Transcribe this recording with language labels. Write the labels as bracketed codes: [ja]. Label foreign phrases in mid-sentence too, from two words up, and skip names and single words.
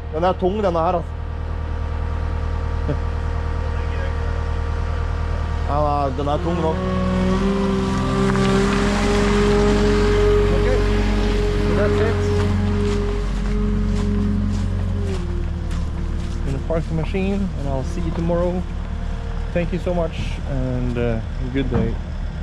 [no] Den er tung denne her altså. Ja, den er tung nok. [en] Okay, so that's it. Gonna park the machine and I'll see you tomorrow. Thank you so much and good day.